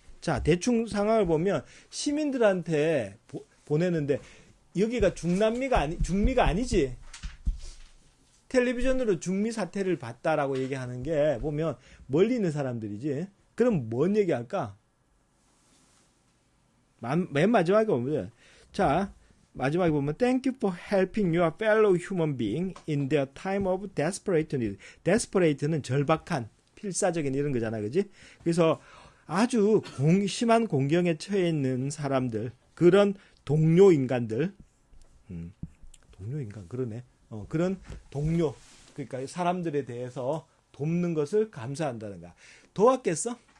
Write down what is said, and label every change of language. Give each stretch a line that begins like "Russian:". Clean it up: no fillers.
Korean: 자, 대충 상황을 보면 시민들한테 보내는데, 여기가 중미가 아니지. 텔레비전으로 중미 사태를 봤다라고 얘기하는 게 보면 멀리 있는 사람들이지. 그럼 뭔 얘기할까? 맨 마지막에 보면, 자, 마지막에 보면
English: Thank you for helping your fellow human being in their time of desperate need.
Korean: desperate는 절박한, 필사적인 이런 거잖아, 그지? 그래서 아주 심한 공경에 처해 있는 사람들, 그런 동료 인간들, 동료 인간 그러네. 그런 동료, 그러니까 사람들에 대해서 돕는 것을 감사한다는 거야. 도왔겠어?